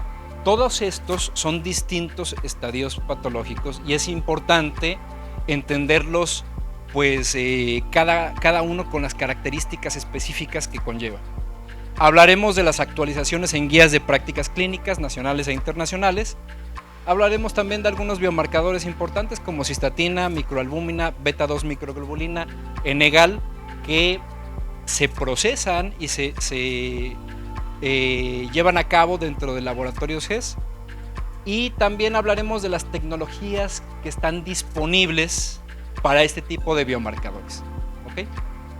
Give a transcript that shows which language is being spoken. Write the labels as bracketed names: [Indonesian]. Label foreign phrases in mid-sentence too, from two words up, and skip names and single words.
[Spanish] Todos estos son distintos estadios patológicos y es importante entenderlos pues cada uno con las características específicas que conlleva. Hablaremos de las actualizaciones en guías de prácticas clínicas nacionales e internacionales. Hablaremos también de algunos biomarcadores importantes como cistatina, microalbúmina, beta-2 microglobulina, Enegal, que se procesan y se llevan a cabo dentro de laboratorios GES. Y también hablaremos de las tecnologías que están disponibles para este tipo de biomarcadores.